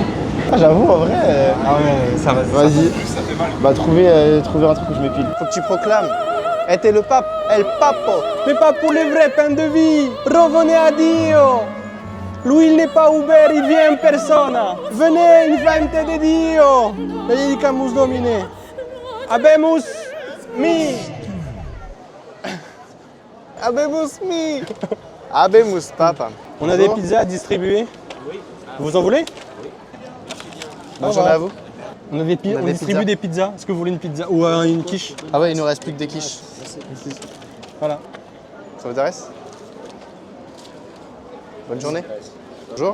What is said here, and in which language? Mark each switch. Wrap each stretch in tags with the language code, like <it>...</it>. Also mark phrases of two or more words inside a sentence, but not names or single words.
<fr>Ah, j'avoue, en vrai. Ah ouais, ça va. Vas-y. Bah, trouver un truc où je m'épile. Faut que tu proclames. Eh, t'es le pape, El Papo. Mais pas pour les vrais pains de vie. Revenez à Dio. Lui, il n'est pas Uber, il vient</fr> <es>en persona.</es> <it>Venez, infante de Dio.</it> <la>Benedicamus Domine. Habemus mi. Habemus mi. Habemus papa.</la> <fr>On a des pizzas à distribuer. Vous en voulez? Bonne journée à vous. On distribue des pizzas. Est-ce que vous voulez une pizza ou une quiche? Ah ouais, il nous reste plus que des quiches. Voilà. Ça vous intéresse? Bonne journée. Bonjour.</fr>